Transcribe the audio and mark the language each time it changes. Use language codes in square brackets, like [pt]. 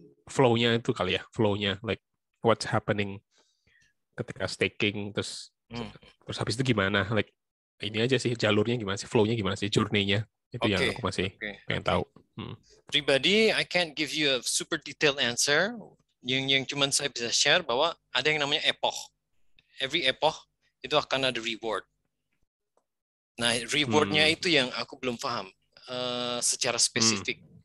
[id] flow-nya itu kali ya, flow-nya, [en] like what's happening [id] ketika staking, terus habis itu gimana, like ini aja sih jalurnya gimana sih, flow-nya gimana sih, journey-nya itu yang aku masih pengen tahu. Pribadi, [en] I can't give you a super detailed answer. [id] Yang cuman saya bisa share bahwa ada yang namanya epoch. [en] Every epoch [id] itu akan ada reward. Nah, reward-nya itu yang aku belum paham secara spesifik.